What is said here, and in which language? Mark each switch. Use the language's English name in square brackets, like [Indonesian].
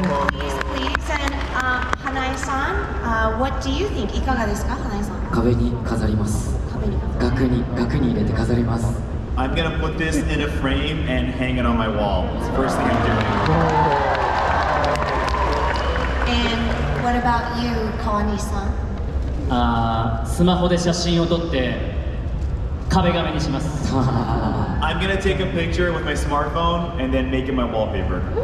[English] Please. And Hanae-san, what do you think? [Japanese] いかがですか、 [English] Hanae-san? [Japanese] 壁に飾ります。額に入れて飾ります。 [English] I'm gonna put this in a frame and hang it on my wall. It's the first thing I'm doing. And what about you, Kawani-san? [Japanese] スマホで写真を撮って壁紙にします。 [English] I'm gonna take a picture with my smartphone and then make it my wallpaper.